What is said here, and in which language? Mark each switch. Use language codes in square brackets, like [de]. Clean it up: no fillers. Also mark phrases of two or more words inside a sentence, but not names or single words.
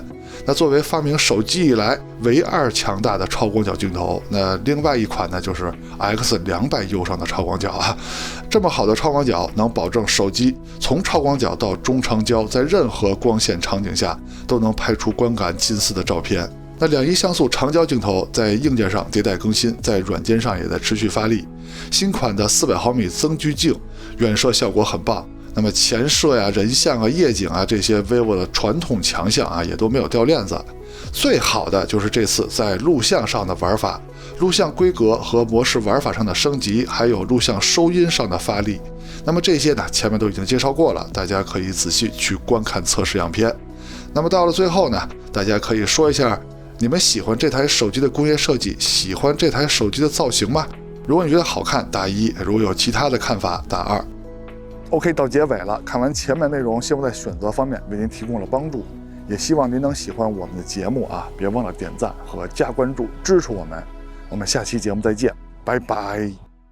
[zh] 那作為發明手機以來唯2強大的超廣角鏡頭，那另外一款呢就是 X200U 上的超廣角啊。這麼好的超廣角能保證手機從超廣角到中長焦在任何光線場景下都能拍出觀感近似的照片。那2.1像素長焦鏡頭在硬件上迭代更新，在軟件上也在持續發力。新款的400毫米增距鏡遠攝效果很棒。那麼前攝呀、人像啊、夜景啊這些 vivo 的傳統強項啊也都沒有掉鏈子。最好的就是這次在錄像上的玩法，錄像規格和模式玩法上的升級，還有錄像收音上的發力。那麼這些呢前面都已經介紹過了，大家可以仔細去觀看測試樣片。那麼到了最後呢，大家可以說一下你們喜歡這台手機的工業設計，喜歡這台手機的造型嗎？如果你覺得好看打1，如果有其他的看法打2。OK， 到結尾了，看完前面内容，希望在選擇方面為您提供了幫助，也希望您能喜歡我們的節目啊，別忘了點讚和加關注支持我們。我們下期節目再見，拜拜。